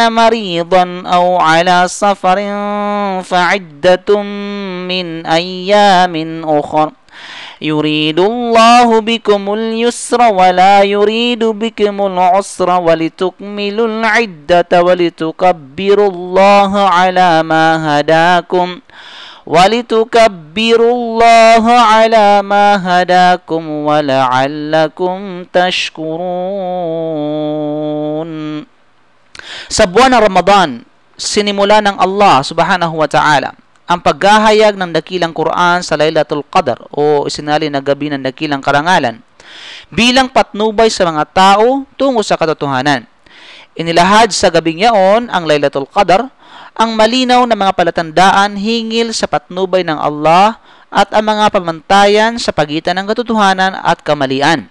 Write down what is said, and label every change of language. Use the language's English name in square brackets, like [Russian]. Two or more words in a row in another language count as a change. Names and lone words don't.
[Arabic] مريضا أو على سفر فعدة من أيام أخر يريد الله بكم اليسر ولا يريد بكم العسر ولتكملوا العدة ولتكبروا الله على ما هداكم ولعلكم تشكرون. [Filipino] Sa buwan ng Ramadan, sinimula ng Allah [Arabic] subhanahu wa ta'ala [Filipino] ang paghahayag ng dakilang Quran sa Laylatul Qadr o isinali na gabi ng dakilang karangalan bilang patnubay sa mga tao tungo sa katotohanan. Inilahad sa gabing yaon ang Laylatul Qadr ang malinaw na mga palatandaan hingil sa patnubay ng Allah at ang mga pamantayan sa pagitan ng katotohanan at kamalian.